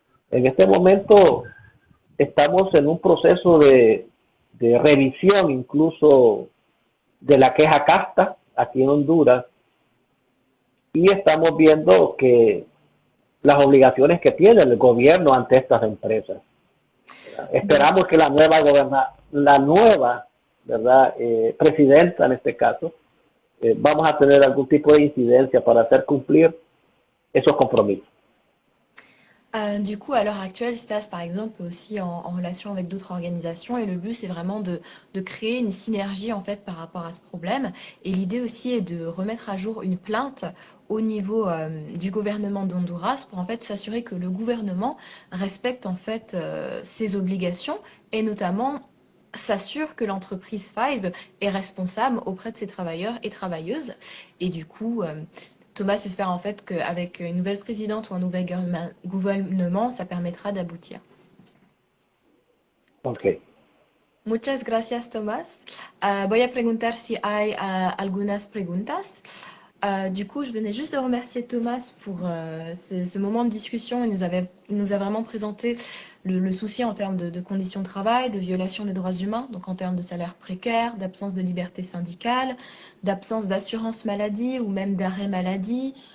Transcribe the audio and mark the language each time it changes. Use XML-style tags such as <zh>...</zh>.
<es>En este momento estamos en un proceso de revisión incluso de la queja casta aquí en Honduras, y estamos viendo que las obligaciones que tiene el gobierno ante estas empresas. Esperamos que la nueva ¿verdad? Presidenta en este caso, vamos a tener algún tipo de incidencia para hacer cumplir esos compromisos.</es> <fr>Du coup, à l'heure actuelle, STAS, par exemple, est aussi en relation avec d'autres organisations et le but, c'est vraiment de créer une synergie, en fait, par rapport à ce problème. Et l'idée aussi est de remettre à jour une plainte au niveau du gouvernement d'Honduras pour, en fait, s'assurer que le gouvernement respecte, en fait, ses obligations et notamment s'assure que l'entreprise FIVES est responsable auprès de ses travailleurs et travailleuses. Et du coup, Thomas espère en fait qu'avec une nouvelle présidente ou un nouvel gouvernement, ça permettra d'aboutir. Okay.</fr> <es>Muchas gracias, Tomás. Voy a preguntar si hay algunas preguntas.</es> <fr>Du coup, je venais juste de remercier Thomas pour ce moment de discussion. Il nous a vraiment présenté le souci en termes de conditions de travail, de violation des droits humains, donc en termes de salaire précaire, d'absence de liberté syndicale, d'absence d'assurance maladie ou même d'arrêt maladie.</fr>